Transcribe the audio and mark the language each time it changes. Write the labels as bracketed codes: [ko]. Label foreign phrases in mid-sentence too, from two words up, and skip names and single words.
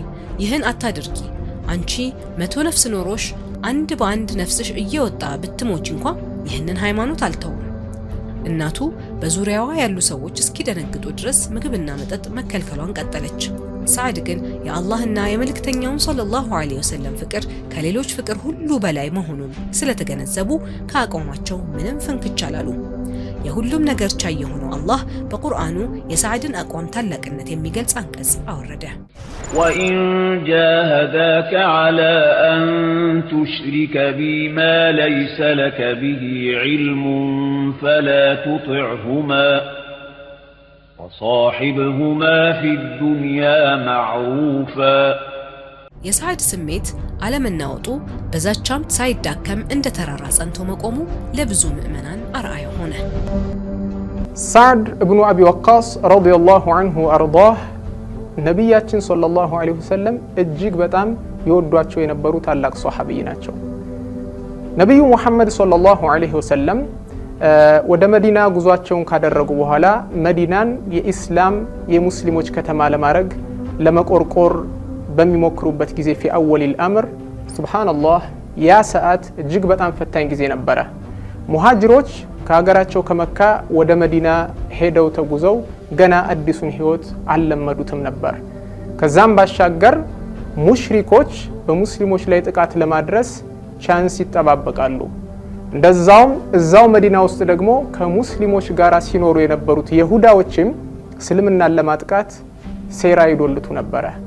[am] ይህን አታድርጊ። አንቺ 100 ነፍስ ኖሮሽ አንድ በአንድ ነፍስሽ እየወጣ ብትሞች እንኳን ይህንን ሃይማኖት አልተውም። እናቱ በዙሪያዋ ያሉ ሰዎች እስኪደነግጡ ድረስ ምግብና መጠጥ መከልከሏን ቀጠለች። ሰዓድ ግን የአላህና የመልእክተኛውን [ar] صلى الله عليه وسلم [am] ፍቅር ከሌሎች ፍቅር ሁሉ በላይ መሆኑን ስለተገነዘቡ ከአቋማቸው ምንም ፍንክች አላሉ። የሁሉም ነገር ቻይ የሆነው አላህ በቁርአኑ የሰዓድን አቋም ታላቅነት የሚገልጽ አንቀጽ አወረደ። [ar] وَإِن جَاهَدَاكَ عَلَى أَن تُشْرِكَ بِي مَا لَيْسَ لَكَ بِهِ عِلْمٌ فَلَا تُطِعْهُمَا وَصَاحِبْهُمَا فِي الدُّنْيَا مَعْرُوفًا [am] የሰዓድ ስሜት አለመናወጡ በዛቻም ሳይዳከም እንደ ተራራ ጸንቶ መቆሙ ለብዙ ምዕመናን አርአያ ሆነ። ሰዓድ ኢብኑ አቢ ወቃስ [ar] رضي الله عنه وأرضاه [am] ነብያችን [ar] صلى الله عليه وسلم [am] እጅግ በጣም ይወዷቸው የነበሩ ታላቅ ሷሐቢይ ናቸው። ነብዩ ሙሐመድ [ar] صلى الله عليه وسلم [am] ወደ መዲና ጉዟቸውን ካደረጉ በኋላ መዲናን የኢስላም የሙስሊሞች ከተማ ለማድረግ ለመቆርቆር በሚሞክሩበት ጊዜ [ar] في اول الامر [am] ሱብሃንአላህ ያ ሰዓት እጅግ በጣም ፈታኝ ጊዜ ነበረ። ሙሃጅሮች ከሀገራቸው ከመካ ወደ መዲና ሄደው ተጉዘው ገና አዲሱን ህይወት አልለመዱትም ነበር። ከዛም ባሻገር ሙሽሪኮች በሙስሊሞች ላይ ጥቃት ለማድረስ ቻንስ ይጠባበቃሉ። እንደዛውም እዛው መዲና ውስጥ ደግሞ ከሙስሊሞች ጋር ሲኖሩ የነበሩት ይሁዳዎችም እስልምናን ለማጥቃት ሴራ ይዶልቱ ነበር።